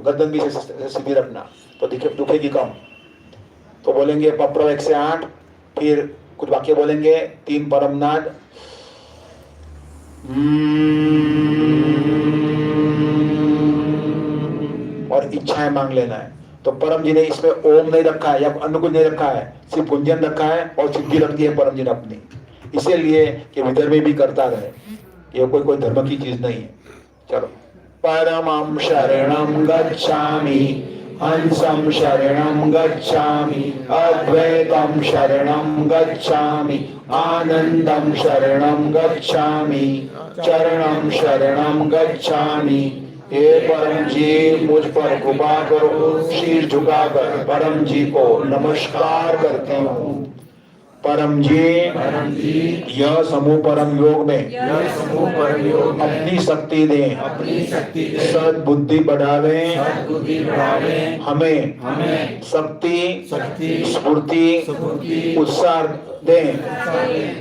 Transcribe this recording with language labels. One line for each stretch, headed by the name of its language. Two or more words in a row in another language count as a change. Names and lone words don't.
Hindi: गर्दन भी सीधी रखना, तो दुखेगी कम। तो बोलेंगे पप्रवा 1 से 8, फिर कुछ वाक्य बोलेंगे, 3 परमनाद, और इच्छाएं मांग लेना है। तो परम जी ने इसमें ओम नहीं रखा है या अन्य कुछ नहीं रखा है, सिर्फ गुंजन रखा है और सिद्धि रख दी है परम जी ने अपनी, इसीलिए कि विदर्भ में भी करता रहे। ये कोई धर्म की चीज नहीं है। चलो,
Sanskrit: परमं शरणं गच्छामि हंसं शरणं गच्छामि, अद्वैतं शरणं गच्छामि, आनंदं शरणं गच्छामि, चरणं शरणं गच्छामि।
Hindi: हे परम जी, मुझ पर कृपा करो। शीर झुकाकर परम जी को नमस्कार करती हूँ। परम जी, यह समूह परम योग में अपनी शक्ति दें, सद्बुद्धि बढ़ावे, हमें शक्ति, स्फूर्ति, उत्साह दें।